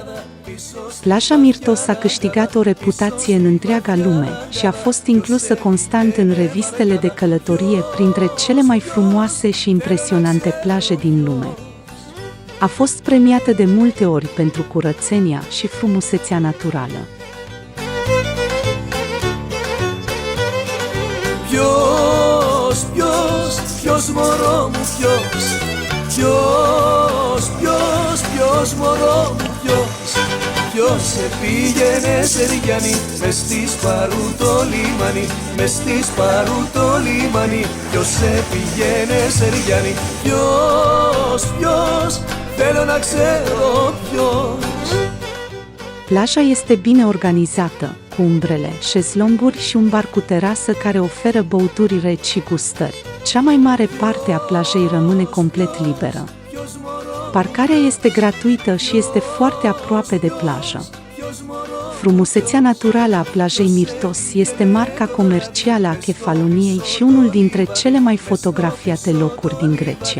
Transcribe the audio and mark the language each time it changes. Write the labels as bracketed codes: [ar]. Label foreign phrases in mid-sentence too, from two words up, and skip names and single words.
[ro] Plaja Mirtos a câștigat o reputație în întreaga lume și a fost inclusă constant în revistele de călătorie printre cele mai frumoase și impresionante plaje din lume. A fost premiată de multe ori pentru curățenia și frumusețea naturală. [el] Ποιος μωρό μου ποιος μωρό μου ποιος σε πήγαινε Σεριάννη μες στη Σπαρού το λιμάνι μες στη Σπαρού το λιμάνι ποιος σε πήγαινε Σεριάννη ποιος θέλω να ξέρω ποιος. [ro] Plaja este bine organizată, cu umbrele, șezlonguri și un bar cu terasă care oferă băuturi reci și gustări. Cea mai mare parte a plajei rămâne complet liberă. Parcarea este gratuită și este foarte aproape de plajă. Frumusețea naturală a plajei Mirtos este marca comercială a Kefaloniei și unul dintre cele mai fotografiate locuri din Grecia.